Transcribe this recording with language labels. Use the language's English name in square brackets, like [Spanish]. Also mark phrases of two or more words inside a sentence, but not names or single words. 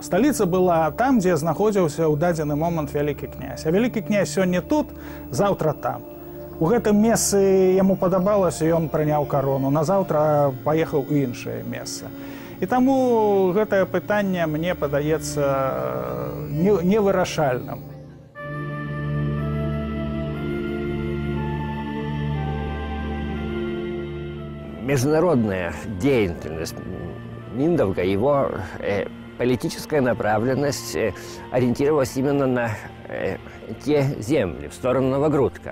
[Belarusian] Сталіца была там, дзе знаходзіўся ў дадзены момант вялікі князь. А вялікі князь сёння тут, заўтра там. У гэтым месцы яму падабалася, ён прыняў карону, назаўтра паехаў у іншае месца. І таму гэтае пытанне мне падаецца невырашальным. [Russian] Международная деятельность Миндовга, его политическая направленность ориентировалась именно на те земли, в сторону Новогрудка.